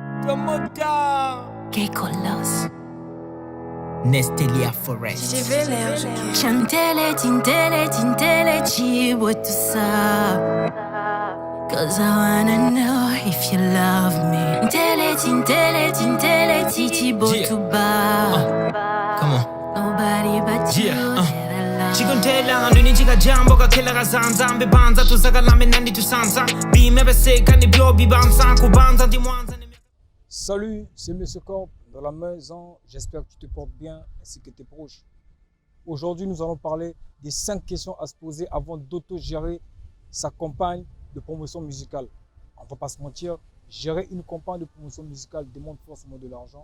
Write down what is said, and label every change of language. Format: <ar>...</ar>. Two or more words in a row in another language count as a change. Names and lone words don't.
<en>promoter. K-Colos. Nestelia Forest. Chantele, tintele, tintele, chibo</en> <fr>tout ça.</fr> <en>Cause I wanna know if you love me. Tele, tintele, tintele, titibo</en> <fr>tout bas.</fr> <en>Come on. Nobody but you that I love.</en> <bem>Chikontela nduni chikajambo kakela kazanza mbebanza tuzakalame nandi tusanza bimebeseka ni byo bibanza kubanza ndi mwanza.</bem> <fr>Salut, c'est Monsieur Corp dans la maison. J'espère que tu te portes bien ainsi que tes proches. Aujourd'hui, nous allons parler des 5 questions à se poser avant d'auto-gérer sa campagne de promotion musicale. On ne va pas se mentir, gérer une campagne de promotion musicale demande forcément de l'argent.</fr>